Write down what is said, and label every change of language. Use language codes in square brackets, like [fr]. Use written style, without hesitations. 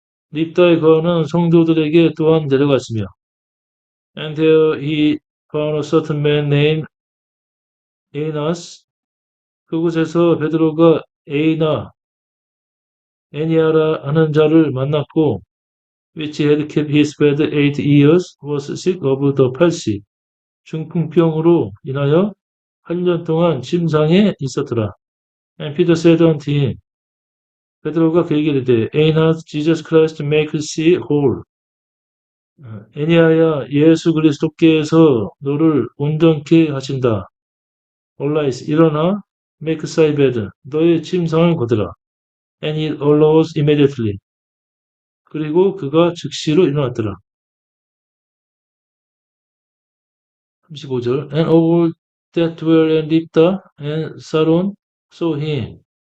[ko] 립다에 거하는 성도들에게 또한 내려갔으며, [en] and there he found a certain man named Aeneas. [ko] 그곳에서 베드로가 애니아라 하는 자를 만났고, [en] which had kept his bed 8 years, was sick of the palsy. [ko] 중풍병으로 인하여 8년 동안 침상에 있었더라. [en] And Peter said unto him, [ko] 베드로가 그에게 이르되, [en] Aeneas, Jesus Christ make thee whole. [ko] 애니아야, 예수 그리스도께서 너를 온전케 하신다. [en] Arise, [ko] 일어나, [en] make thy bed, [ko] 너의 침상을 걷으라. [en] And he arose immediately. [ko] 그리고 그가 즉시로 일어났더라. 35절. [en] And all that dwell in Lydda and Saron saw him.